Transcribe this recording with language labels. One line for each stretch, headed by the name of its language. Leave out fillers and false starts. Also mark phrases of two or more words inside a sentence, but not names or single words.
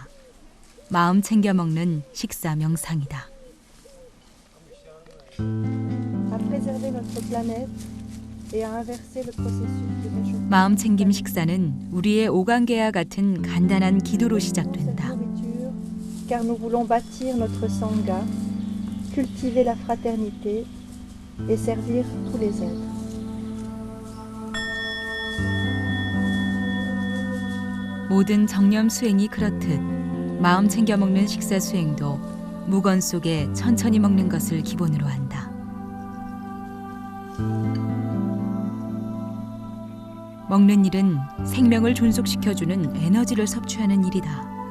Korean: 마음 챙겨 먹는 식사 명상이다. 마음 챙김 식사는 우리의 오관계와 같은 간단한 기도로 시작된다.
French: Car nous voulons bâtir notre sangha, cultiver la fraternité et servir tous les êtres.
Korean: 모든 정념 수행이 그렇듯 마음 챙겨 먹는 식사 수행도 무건 속에 천천히 먹는 것을 기본으로 한다. 먹는 일은 생명을 존속시켜주는 에너지를 섭취하는 일이다.